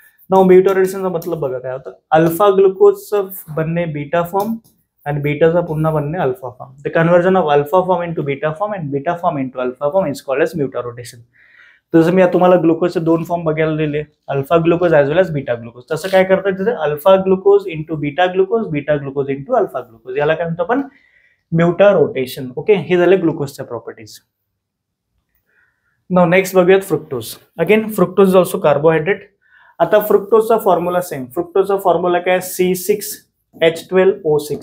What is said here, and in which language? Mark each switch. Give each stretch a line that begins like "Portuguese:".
Marathi: Now म्युटा रोटेशनचा मतलब बघा काय होतं? अल्फा ग्लुकोजचं बनणे बीटा फॉर्म आणि बीटाचा पुन्हा बनणे alpha form.
English: The conversion of alpha form into beta form and beta form into alpha form is called as mutarotation.
Marathi: जसं मी तुम्हाला ग्लुकोजचे दोन फॉर्म बघायला दिले, अल्फा ग्लुकोज ॲज वेल एज बीटा ग्लुकोज. तसं काय करतात तिथे?
English: Alpha glucose into beta glucose into alpha glucose.
Marathi: याला काय म्हणतो आपण? म्युटा रोटेशन. ओके. हे झाले ग्लुकोजच्या प्रॉपर्टीज. नाउ नेक्स्ट बघूयात fructose.
English: Again fructose is also carbohydrate.
Marathi: आता फ्रुक्टोजचा फॉर्म्युला सेम. फ्रुक्टोजचा फॉर्म्युला काय? C6H12O6.